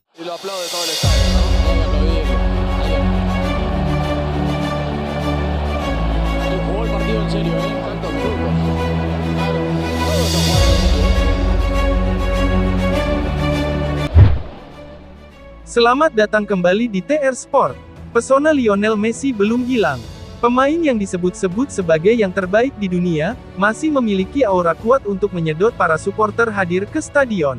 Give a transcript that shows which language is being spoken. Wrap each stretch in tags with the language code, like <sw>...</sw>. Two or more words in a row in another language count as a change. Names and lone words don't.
<es>lo aplaude todo el estadio, ¿no? Hay que aplaudirlo. Y jugó el partido en serio, ¿eh? Tantos minutos. Claro, todos los jugadores en serio.</es> <id>Selamat datang kembali di TR Sport. Pesona Lionel Messi belum hilang. Pemain yang disebut-sebut sebagai yang terbaik di dunia, masih memiliki aura kuat untuk menyedot para supporter hadir ke stadion.</id>